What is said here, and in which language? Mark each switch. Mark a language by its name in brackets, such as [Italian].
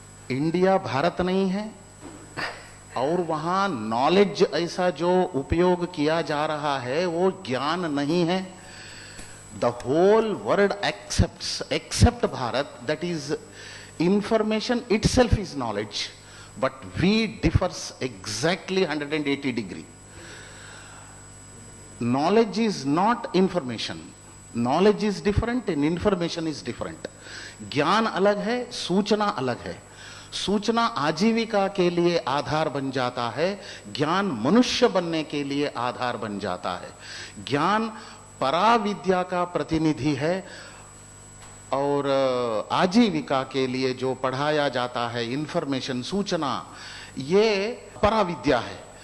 [Hindi] India Bharat नहीं है और वहां नॉलेज ऐसा जो उपयोग किया जा रहा है वो ज्ञान नहीं है। [English] The whole world except Bharat, that is information itself is knowledge, but we differs exactly 180 degree. Knowledge is not information. Knowledge is different and information is different. [Hindi] ज्ञान अलग है, सूचना अलग है। सूचना आजीविका के लिए आधार बन जाता है, ज्ञान मनुष्य बनने के लिए आधार बन जाता है। ज्ञान पराविद्या का प्रतिनिधि है और आजीविका के लिए जो पढ़ाया जाता है इंफॉर्मेशन, सूचना, ये पराविद्या है।